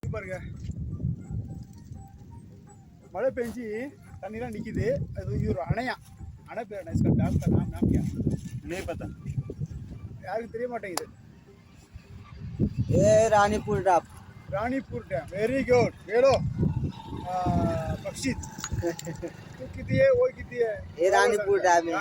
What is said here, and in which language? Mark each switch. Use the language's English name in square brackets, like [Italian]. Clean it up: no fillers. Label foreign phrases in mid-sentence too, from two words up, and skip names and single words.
[Tamil] பாருங்க, மழை பெஞ்சு தண்ணிலாம் நிற்கிது. அது இது ஒரு அணையா, அணை பேர் [Hindi] नाम क्या? नहीं पता। [Tamil] யாருக்கும் தெரிய மாட்டேங்குது. [Hindi] ये रानीपुर डैम। रानीपुर डैम, [English] very good. [Hindi] हेलो बख्शीत तू कितनी है, वो कितनी है? ये रानीपुर डैम है।